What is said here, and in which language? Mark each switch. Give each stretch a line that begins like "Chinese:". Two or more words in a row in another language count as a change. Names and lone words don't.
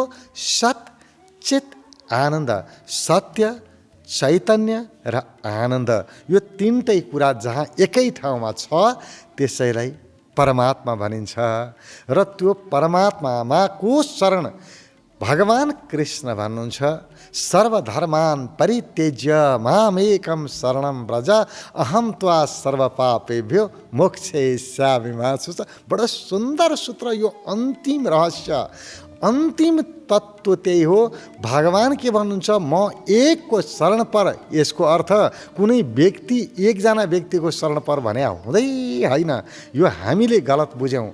Sanskrit: सत चित आनन्द,
Nepali: सत्य, चैतन्य र आनन्द। यो तीनटै कुरा जहाँ एकै ठाउँमा छ, त्यसैलाई परमात्मा भनिन्छ। र त्यो परमात्मामा को शरण भगवान कृष्ण भन्नुहुन्छ
Sanskrit: सर्वधर्मान परित्यज्य मामेकम शरणम व्रज अहम त्वा सर्वपापेभ्यो मोक्षयिष्यामि मा शुच।
Nepali: बडो सुन्दर सूत्र यो अन्तिम रहस्य, अन्तिम तत्त्व त्यही हो। भगवान के भन्नुहुन्छ, म एकको शरण पर। यसको अर्थ कुनै व्यक्ति, एकजना व्यक्तिको शरण पर भने हुँदै होइन, यो हामीले गलत बुझ्यौँ।